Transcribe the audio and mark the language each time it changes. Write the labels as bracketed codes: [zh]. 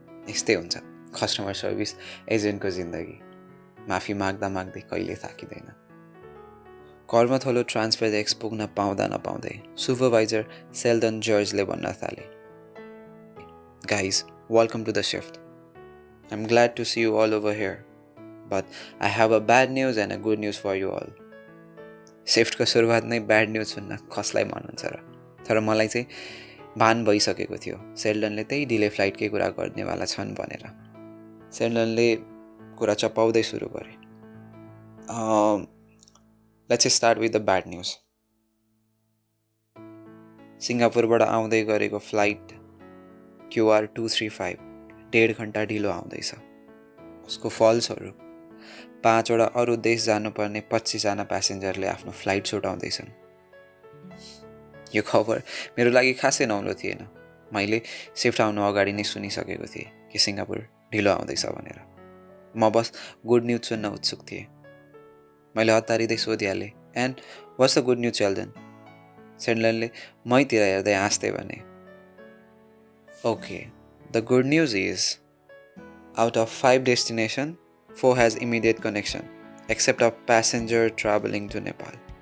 [ne] यस्तै हुन्छ customer service एजेन्टको जिन्दगी। माफी माग्दा माग्दै कहिले थाकिँदैन। कर्मथलो ट्रान्सफर एक्स पुग्न पाउँदा नपाउँदै सुपरभाइजर सेल्डन जर्जले भन्न थाले, [en] Guys, welcome to the shift. I'm glad to see you all over here, but I have a bad news and a good news for you all. [ne] शिफ्टको सुरुवात नै ब्याड न्युज सुन्न कसलाई मन हुन्छ र? तर मलाई चाहिँ भान भइसकेको थियो सेल्डनले त्यही डिले फ्लाइटकै कुरा गर्नेवाला छन् भनेर। सेल्डनले कुरा चपाउँदै सुरु गरे, [en] Let's start with the bad news. [ne] सिङ्गापुरबाट आउँदै गरेको फ्लाइट QR 235 1.5 घन्टा ढिलो आउँदैछ। उसको फलस्वरूप 5वटा अरू देश जानुपर्ने 25जना प्यासेन्जरले आफ्नो फ्लाइट छुटाउँदैछन्। यो खबर मेरो लागि खासै नौलो थिएन। मैले शिफ्ट आउनु अगाडि नै सुनिसकेको थिएँ कि सिङ्गापुर ढिलो आउँदैछ भनेर। म बस गुड न्युज सुन्न उत्सुक थिएँ। मैले हतारिँदै सोधिहालेँ, [en] And what's the good news Seldon? [ne] सेल्डनले मैतिर हेर्दै हाँस्दै भने, okay, [en] the good news is, out of 5 destinations, 4 has immediate connection, except a passenger traveling to Nepal.